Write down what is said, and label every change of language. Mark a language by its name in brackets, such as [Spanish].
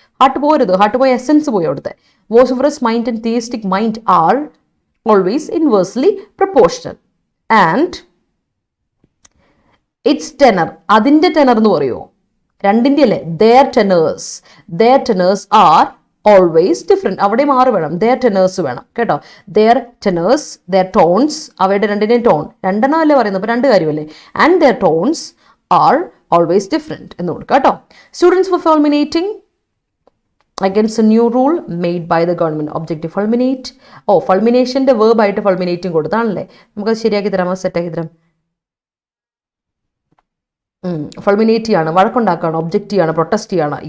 [Malayalam] Heart പോരുത്, heart പോയ essence പോയി അവിടുത്തെ. [English] Vociferous mind and theistic mind are always inversely proportional. And its tenor, [Malayalam] അതിന്റെ ടെനർ എന്ന് പറയുമോ? രണ്ടിന്റെ അല്ലേ? [English] their tenors are always different. [Malayalam] അവിടെ മാറി വേണം, their tenors വേണം കേട്ടോ. [English] their tenors, their tones, [Malayalam] അവയുടെ രണ്ടിന്റെയും ടോൺ രണ്ടെണ്ണം അല്ലേ പറയുന്നത്, അപ്പൊ രണ്ട് കാര്യമല്ലേ. [English] and their tones are always different [Malayalam] എന്ന് കൊടുക്കുക കേട്ടോ. [English] Students were fulminating against a new rule made by the government. Objective fulminate. [Malayalam] ഫൾമിനേഷന്റെ verb ആയിട്ട് ഫൾമിനേറ്റിംഗ് കൊടുത്താണല്ലേ. നമുക്ക് ശരിയാക്കി തരാമോ? സെറ്റാക്കി തരാം. ഫൾമിനേറ്റ് ചെയ്യാണ്, വഴക്കുണ്ടാക്കുകയാണ്, ഒബ്ജക്റ്റ് ചെയ്യാണ്, പ്രൊട്ടസ്റ്റ് ചെയ്യാണ്.